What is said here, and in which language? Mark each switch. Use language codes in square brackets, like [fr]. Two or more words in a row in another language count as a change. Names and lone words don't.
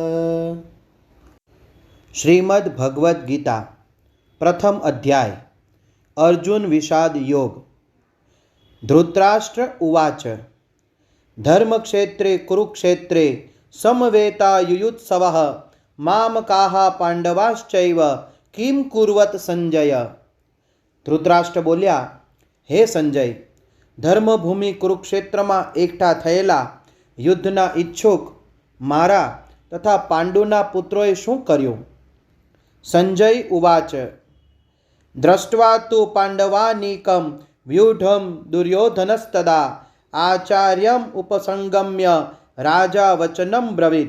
[sa] श्रीमद् भगवद गीता प्रथम अध्याय अर्जुन विषाद योग। धृतराष्ट्र उवाच धर्मक्षेत्रे कुरुक्षेत्रे समवेतायुयुत्सवः मामकाः पांडवाश्चैव किम कुर्वत संजय। [gu] ધૃતરાષ્ટ્ર બોલ્યા, હે સંજય, ધર્મભૂમિ કુરુક્ષેત્રમાં એકઠા થયેલા યુદ્ધના ઈચ્છુક મારા તથા પાંડુના પુત્રોએ શું કર્યું? [sa] संजय उवाच दृष्ट्वा तु पाण्डवानीकं व्यूढं दुर्योधनस्तदा आचार्यम् उपसंगम्य राजा वचनम् अब्रवीत्।